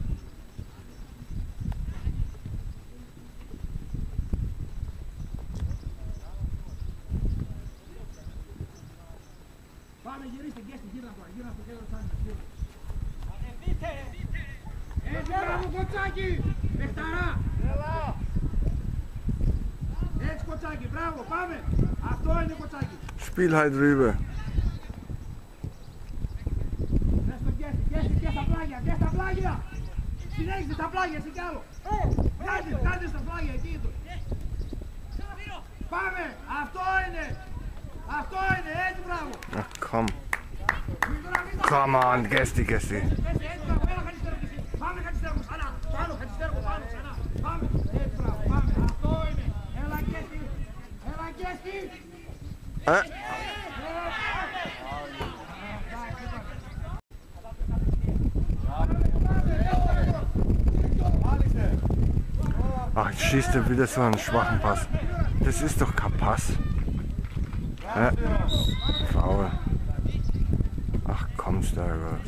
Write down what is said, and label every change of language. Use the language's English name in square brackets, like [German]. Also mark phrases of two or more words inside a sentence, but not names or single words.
[Greek] Πάμε, γυρίστε, γκέστη, γύρνα τώρα, γύρνα στο κέντρο της άμυνας, γύρνα. Έτσι, μπράβο, Κοτσάκη! Πεχταρά! Έτσι, Κοτσάκη, μπράβο, πάμε! Αυτό είναι, Κοτσάκη! [German] Spiel halt rüber. [Greek] Δες το γκέστη, γκέστη, και στα πλάγια, και στα πλάγια! Συνέχισε στα πλάγια, εσύ κι άλλο! Κάντε στα πλάγια, εκεί το! Πάμε! Αυτό είναι! Αυτό είναι, έτσι, μπράβο! [German] Ach komm. [English] Come on, Gästi. [Greek] Πάμε, Χατζηστέργο, ξανά! Πάνω, Χατζηστέργο, πάνω, ξανά! Πάμε! Έτσι, μπράβο, πάμε! Αυτό είναι! Έλα, γκέστη! Έλα, γκέστη! [German] Ach, jetzt schießt er wieder so einen schwachen Pass. Das ist doch kein Pass. Faul. Ach komm, Steiger.